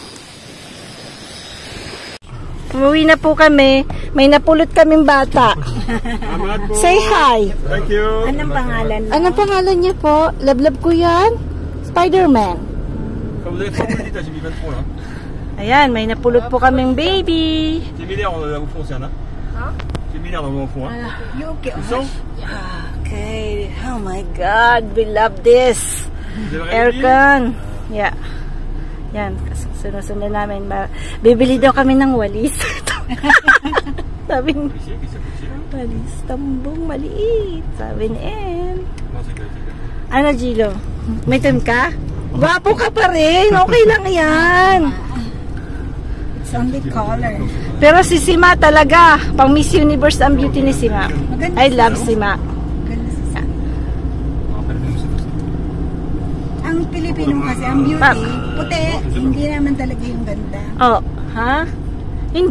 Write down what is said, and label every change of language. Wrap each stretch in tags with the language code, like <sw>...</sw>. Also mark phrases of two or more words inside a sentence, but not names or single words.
<tl>Umuwi na po kami. May napulot kaming bata.</tl> <en>Say hi. Thank you.</en> <tl>Anong pangalan? Anong pangalan niya po? Lablab ko yan. Spider-Man.</tl> <fr>Comme vous avez pas voulu, j'ai mis 23 là.</fr> <tl>Ayan, may napulot po kaming baby.</tl> <fr>J'ai mis l'air au fond, c'est un. J'ai mis l'air au fond. Yuki.</fr> <en>Okay. Oh my God. We love this. Aircon. Yeah.</en> <tl>Yan. Sunod-sunod namin. Bibili daw kami ng walis. Sabi ni walis. Tambong maliit. Sabi ni En. Ano, Gilo? May tim ka? Gwapo ka pa rin. Okay lang yan.</tl> <en>It's only color.</en> <tl>Pero si Sima talaga. Pang Miss Universe ang beauty ni Sima.</tl> <en>I love Sima.</en> <tl>Ang Pilipino kasi, ang beauty, puti, hindi naman talaga yung ganda. Oh, ha? Hindi.</tl>